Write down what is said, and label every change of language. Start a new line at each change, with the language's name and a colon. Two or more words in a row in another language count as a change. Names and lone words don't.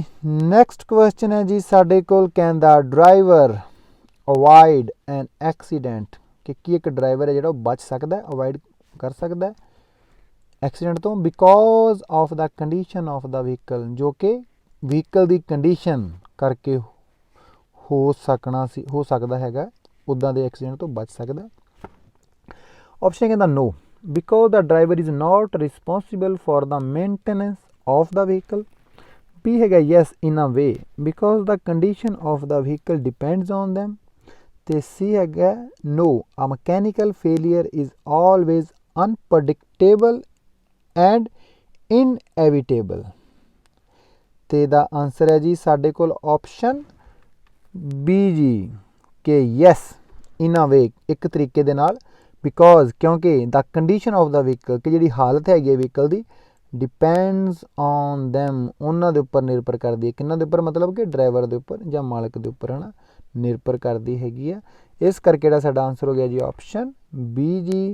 English: next question
Punjabi: ਹੈ ਜੀ ਸਾਡੇ ਕੋਲ, ਕਹਿੰਦਾ
English: driver avoid an accident,
Punjabi: ਕਿ ਕੀ ਇੱਕ ਡਰਾਈਵਰ ਹੈ ਜਿਹੜਾ ਉਹ ਬਚ ਸਕਦਾ, ਅਵਾਇਡ ਕਰ ਸਕਦਾ ਐਕਸੀਡੈਂਟ ਤੋਂ,
English: because of the condition of the vehicle,
Punjabi: ਜੋ ਕਿ ਵਹੀਕਲ ਦੀ ਕੰਡੀਸ਼ਨ ਕਰਕੇ ਹੋ ਸਕਦਾ ਹੈਗਾ, ਉੱਦਾਂ ਦੇ ਐਕਸੀਡੈਂਟ ਤੋਂ ਬਚ ਸਕਦਾ। ਆਪਸ਼ਨ ਕਹਿੰਦਾ ਨੋ,
English: because the driver is not responsible for the maintenance of the vehicle, B ਹੈਗਾ yes in a way because the condition of the vehicle depends on them, ਤੇ C ਹੈਗਾ no, a mechanical failure is always unpredictable and inevitable।
Punjabi: ਤੇ ਦਾ ਆਨਸਰ ਹੈ ਜੀ ਸਾਡੇ ਕੋਲ ਆਪਸ਼ਨ B ਜੀ, ਕਿ
English: yes in a way,
Punjabi: ਇੱਕ ਤਰੀਕੇ ਦੇ ਨਾਲ, ਬਿਕੋਜ਼ ਕਿਉਂਕਿ
English: the condition of the vehicle
Punjabi: ਕਿ ਜਿਹੜੀ ਹਾਲਤ ਹੈਗੀ ਹੈ ਵਹੀਕਲ ਦੀ
English: depends on them
Punjabi: ਉਹਨਾਂ ਦੇ ਉੱਪਰ ਨਿਰਭਰ ਕਰਦੀ ਹੈ। ਕਿਹਨਾਂ ਦੇ ਉੱਪਰ ਮਤਲਬ ਕਿ ਡਰਾਈਵਰ ਦੇ ਉੱਪਰ ਜਾਂ ਮਾਲਕ ਦੇ ਉੱਪਰ ਹੈ ਨਾ ਨਿਰਭਰ ਕਰਦੀ ਹੈਗੀ ਆ। ਇਸ ਕਰਕੇ ਜਿਹੜਾ ਸਾਡਾ ਆਨਸਰ ਹੋ ਗਿਆ ਜੀ ਆਪਸ਼ਨ ਬੀ ਜੀ।